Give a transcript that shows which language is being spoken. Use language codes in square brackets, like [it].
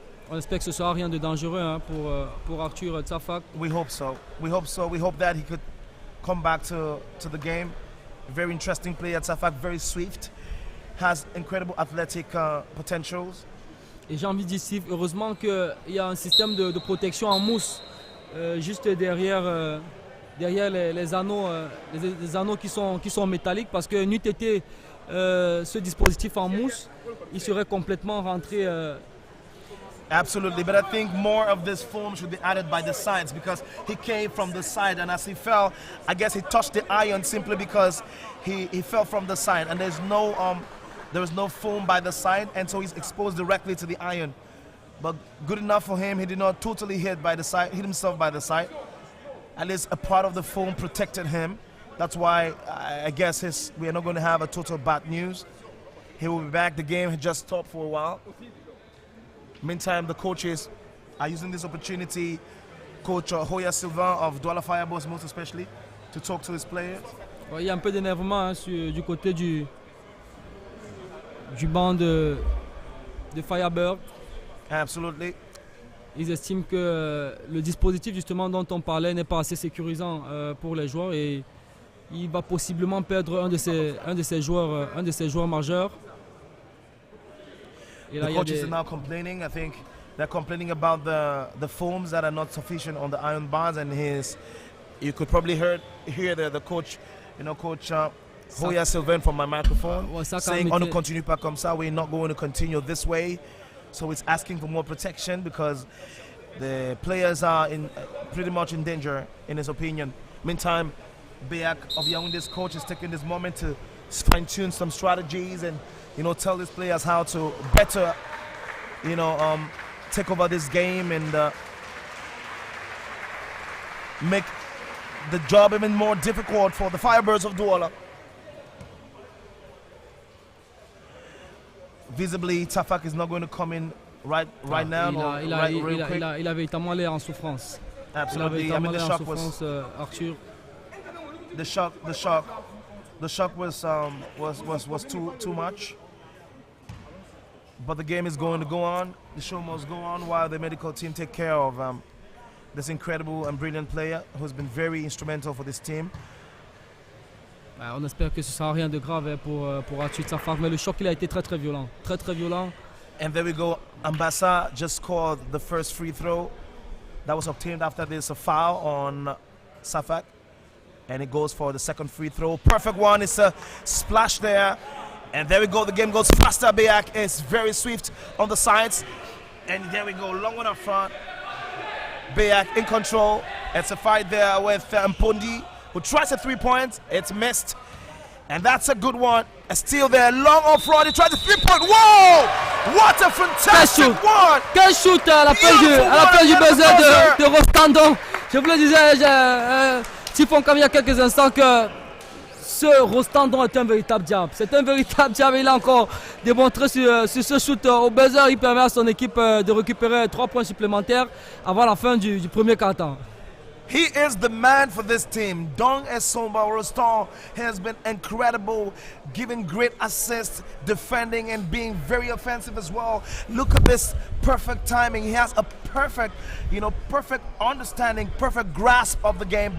[fr] on espère que ce sera rien de dangereux hein, pour Arthur Safak. [en] We hope so. We hope so. We hope that he could come back to the game. Very interesting player, Safak, very swift, has incredible athletic potentials. [fr] Et j'ai envie de dire, heureusement qu'il y a un système de protection en mousse juste derrière les anneaux, les anneaux qui sont métalliques, parce que n'eût été ce dispositif en mousse, il serait complètement rentré. [en] Absolutely, but I think more of this foam should be added by the sides because he came from the side, and as he fell, I guess he touched the iron simply because he fell from the side, and there was no foam by the side, and so he's exposed directly to the iron. But good enough for him, he did not totally hit himself by the side. At least a part of the foam protected him. That's why I guess we are not going to have a total bad news. He will be back. The game had just stopped for a while. Meantime, the coaches are using this opportunity, Coach Hoya Sylvain of Douala Firebirds most especially, to talk to his players. [fr] Il y a un peu d'énervement hein, du côté du banc de Firebird. [en] Absolutely. [fr] Ils estiment que le dispositif justement dont on parlait n'est pas assez sécurisant pour les joueurs et il va possiblement perdre un de ses joueurs majeurs. [en] The coaches are now complaining. I think they're complaining about the foams that are not sufficient on the iron bars, and you could probably hear the coach, Coach Hoya Sylvain from my microphone saying, [fr] "On ne continue pas comme ça. [en] We're not going to continue this way." So it's asking for more protection because the players are pretty much in danger, in his opinion. Meantime, BEAC of Yaounde's coach is taking this moment to fine-tune some strategies and tell his players how to better take over this game and make the job even more difficult for the Firebirds of Douala. Visibly, Tafak is not going to come in right now. [fr] Il a véritablement l'air en souffrance. [en] Absolutely. I mean, the shock was Arthur. The shock was too much. But the game is going to go on. The show must go on while the medical team take care of this incredible and brilliant player who's been very instrumental for this team. [fr] On espère que ce sera rien de grave pour Arthur Safak, mais le choc il a été très violent, très violent. [en] And there we go. Ambassa just scored the first free throw that was obtained after this foul on Safak, and it goes for the second free throw. Perfect one. It's a splash there. And there we go, the game goes faster. BEAC is very swift on the sides. And there we go, long one up front. BEAC in control. It's a fight there with Mpondi, who tries a 3 points. It's missed. And that's a good one. A steal there, long up front. He tries a 3-point. Whoa! What a fantastic one! [fr] Quel shoot à la fin du buzzer de Rostandon. Je vous le disais, Tifon, comme il y a quelques instants, que ce Rostandon est un véritable diable. C'est un véritable diable. Il a encore démontré sur ce shoot au buzzer. Il permet à son équipe de récupérer 3 points supplémentaires avant la fin du premier quart-temps. [en] He is the man for this team. Dong Esomba Rostan has been incredible, giving great assists, defending and being very offensive as well. Look at this perfect timing. He has a perfect understanding, perfect grasp of the game.